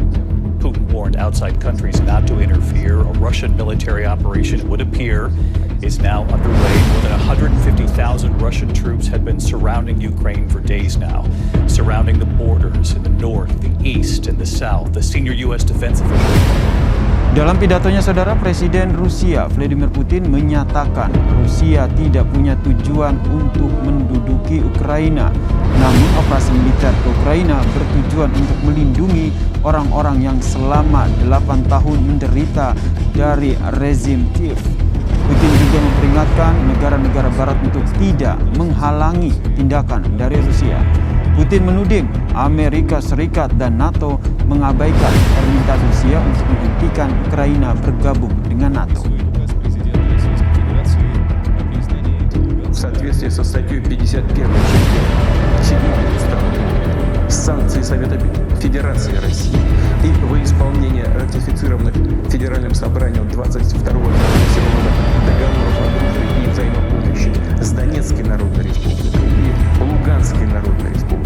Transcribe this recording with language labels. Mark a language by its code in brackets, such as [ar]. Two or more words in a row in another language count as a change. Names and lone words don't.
[en] Putin warned outside countries not to interfere. A Russian military operation, it would appear, is now underway. More than 150,000 Russian troops had been surrounding Ukraine for days now, surrounding the borders in the north, the east, and the south. The senior U.S. defense official. [id] Dalam pidatonya, saudara, Presiden Rusia Vladimir Putin menyatakan Rusia tidak punya tujuan untuk menduduki Ukraina. Namun operasi militer ke Ukraina bertujuan untuk melindungi orang-orang yang selama 8 tahun menderita dari rezim Kiev. Putin juga memperingatkan negara-negara barat untuk tidak menghalangi tindakan dari Rusia. Putin menuding Amerika Serikat dan NATO mengabaikan permintaan Rusia untuk menghentikan Ukraina bergabung dengan NATO. [ru] В соответствии со статьей 51 частью 7 Устава, санкции Совета Федерации России и во исполнение ратифицированных Федеральным собранием 22 года договоров о дружбе и взаимопомощи с Донецкой Народной Республикой и Луганской Народной Республикой.